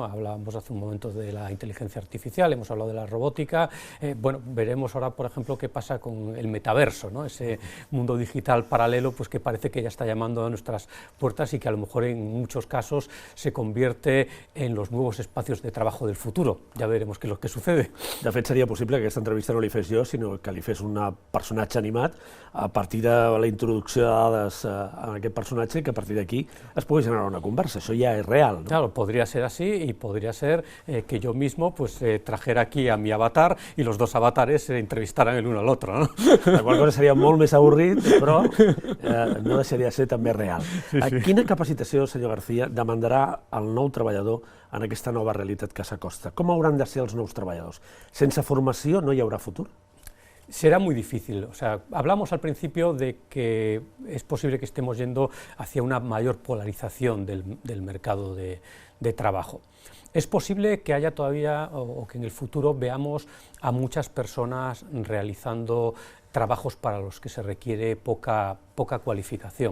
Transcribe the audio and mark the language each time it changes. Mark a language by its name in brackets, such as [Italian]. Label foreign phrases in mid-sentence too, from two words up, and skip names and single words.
[Spanish] Hablábamos hace un momento de la inteligencia artificial, hemos hablado de la robótica, bueno, veremos ahora, por ejemplo, qué pasa con el metaverso, ¿no?, ese mundo digital paralelo pues, que parece que ya está llamando a nuestras puertas y que a lo mejor en muchos casos se convierte en los nuevos espacios de trabajo del futuro. Ya veremos qué es lo que sucede. [Catalan] De fet, seria possible que aquesta entrevista no li fes jo, sinó que li fes un personatge animat a partir de la introducció de dades en aquest personatge i que a partir d'aquí es pugui generar una conversa. Això ja és real, ¿no? [Spanish] Claro, podría ser así y podría ser que yo mismo pues, trajera aquí a mi avatar y los dos avatares se entrevistaran el uno al otro, ¿no? [Catalan] La qual cosa seria molt més avorrit, però no deixaria de ser també real. Sí, sí. Quina capacitació, senyor García, demandarà el nou treballador en aquesta nova realitat que s'acosta? Com hauran de ser els nous treballadors? Sense formació no hi haurà futur? [Spanish] Será muy difícil. O sea, hablamos al principio de que es posible que estemos yendo hacia una mayor polarización del mercado de trabajo. Es posible que haya todavía, o que en el futuro veamos a muchas personas realizando trabajos para los que se requiere poca cualificación.